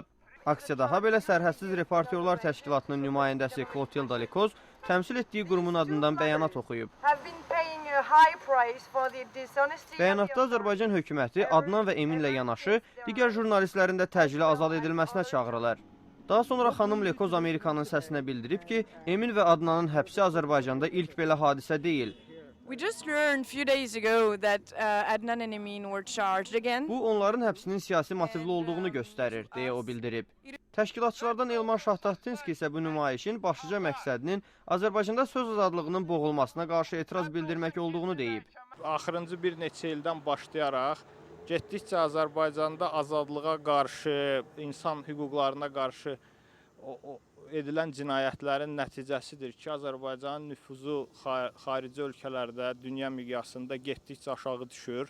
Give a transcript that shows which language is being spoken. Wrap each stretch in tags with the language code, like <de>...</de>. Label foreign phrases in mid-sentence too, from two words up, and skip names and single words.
<az>Aksiyada habelə Sərhədsiz Reportyorlar Təşkilatının nümayəndəsi Clotilde Likoz təmsil etdiyi qurumun adından bəyanat oxuyub. Bəyanatda Azərbaycan hökuməti Adnan və Eminlə yanaşı digər jurnalistlərin də təcili azad edilməsinə çağırırlar. Daha sonra xanım Likoz Amerikanın səsinə bildirib ki, Emin və Adnanın həbsi Azərbaycanda ilk belə hadisə deyil.</az> <en>We just learned a few days ago that Adnan and Emin were charged again.</en> <az>Bu, onların həbsinin siyasi motivli olduğunu göstərir, deyə o bildirib. Təşkilatçılardan Elmar Şahtaxtinski isə bu nümayişin başlıca məqsədinin Azərbaycanda söz azadlığının boğulmasına qarşı etiraz bildirmək olduğunu deyib. Axırıncı bir neçə ildən başlayaraq getdikcə Azərbaycanda azadlığa qarşı, insan hüquqlarına qarşı edilən cinayətlərin nəticəsidir ki, Azərbaycanın nüfuzu xarici ölkələrdə, dünya miqyasında getdikcə aşağı düşür.</az>